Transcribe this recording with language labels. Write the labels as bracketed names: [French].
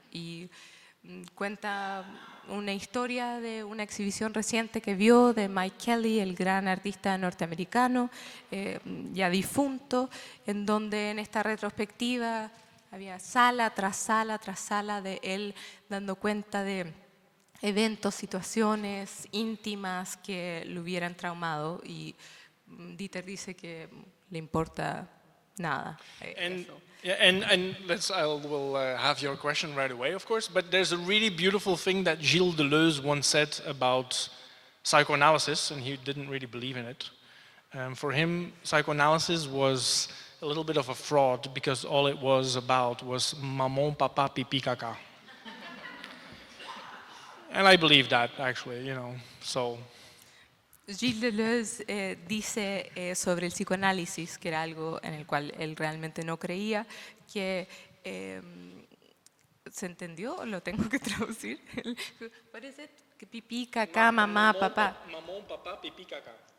[Spanish] Y cuenta una historia de una exhibición reciente que vio de Mike Kelly, el gran artista norteamericano, ya difunto, en donde en esta retrospectiva había sala tras sala tras sala de él dando cuenta de eventos, situaciones íntimas que lo hubieran traumado, y Dieter dice que le importa nada. [English] Yeah, and we'll have your question right away, of course, but there's a really beautiful thing that Gilles Deleuze once said about psychoanalysis, and he didn't really believe in it. For him, psychoanalysis was a little bit of a fraud because all it was about was [French] maman, papa, pipi, caca. [English] And I believe that, actually, you know, so... [Spanish] Gilles Deleuze dice sobre el psicoanálisis, que era algo en el cual él realmente no creía, que ¿se entendió? ¿Lo tengo que traducir? [English] What is it? [Spanish] Que pipí, caca, mamá, papá. Mamón, papá, pipí, caca.